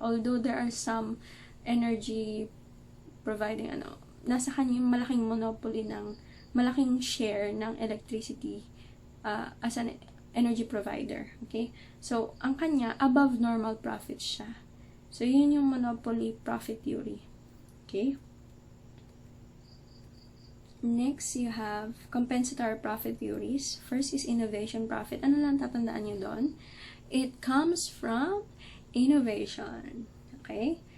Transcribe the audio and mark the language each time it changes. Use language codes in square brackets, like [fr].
[en] Although there are some energy providing, [tl] nasa kanya yung malaking [en] monopoly [tl] ng, malaking [en] share ng electricity as an energy provider. Okay? [tl] So, ang kanya, above normal profits siya. [en] So, [tl] yun yung [en] monopoly profit theory. Okay? Next, you have compensatory profit theories. First is innovation profit. [tl] Ano lang tatandaan nyo doon? [en] It comes from innovation. Okay?